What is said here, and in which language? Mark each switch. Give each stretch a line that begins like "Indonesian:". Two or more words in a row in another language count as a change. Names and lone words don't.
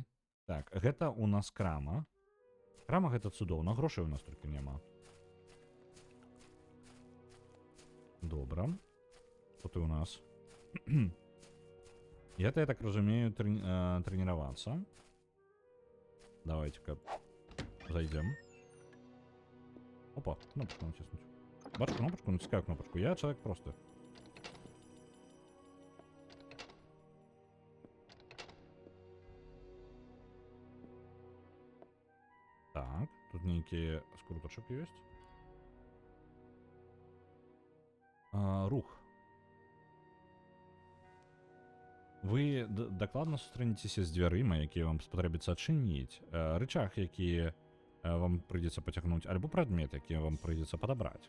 Belarusian: Так, гэта у нас крама. Крама гэта цудоўна, грошай у нас толькі няма. Добра. Тут і у нас. Я так разумею,
Russian: тренироваться. Давайте-ка зайдем.
Ukrainian: Опа, кнопочку натиснуть. Бачу кнопочку, натискаю кнопочку.
Russian: Я человек просто. Так, тут некий скруточек есть.
Belarusian: Рух. Вы дакладна сустрэнецеся з дзвярыма, якія вам спатрэбіцца адчыніць, рычаг, які вам прыйдзецца пацягнуць, альбо прадмет, які вам прыйдзецца падабраць.